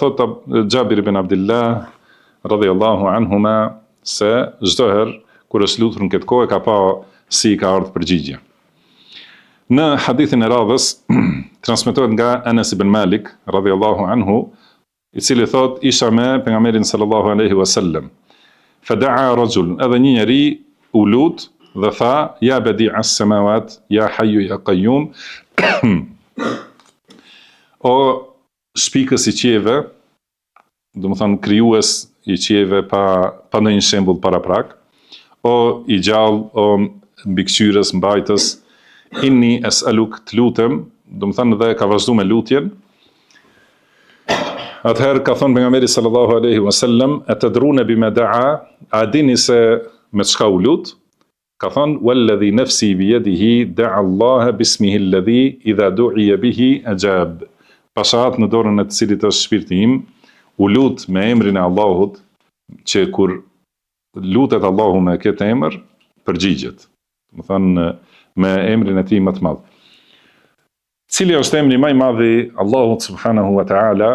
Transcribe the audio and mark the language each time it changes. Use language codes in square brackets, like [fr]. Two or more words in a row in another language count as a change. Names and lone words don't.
[sq] Thot Xhabir ibn Abdullah [ar] رضي الله عنهما [sq] se çdo herë kur është lutur në këtë kohë ka pa si ka ardhur përgjigje. Në hadithin e radhës transmetohet nga Anas ibn Malik [ar] رضي الله عنه, [sq] i cili thot isha me pejgamberin [ar] صلى الله عليه وسلم. فدعا رجل, [sq] edhe një njeri u lut dhe tha [ar] يا بديع السماوات يا حي يا قيوم. [sq] O shpikës i qiejve, do të thonë krijues i qiejve pa ndonjë shembull paraprak, o i gjallë, o mbikëqyrës, mbajtës, [ar] إني أسألك, [sq] të lutem, do të thonë dhe ka vazhdu me lutjen. Atëherë ka thonë pejgamberi [ar] صلى الله عليه وسلم, أتدرون بما دعا, [sq] a dini se me çka u lut? Ka thonë [ar] والذي نفسي بيده دعا الله باسمه الذي إذا دعي به أجاب. [sq] Pashat në dorën e të cilit është shpirti im, u lut me emrin e Allahut, që kur lutet Allahu me këtë emër, përgjigjet. Do të thonë me emrin e tij më të madh. Cili është emri më i madh i Allahut subhanahu wa ta'ala?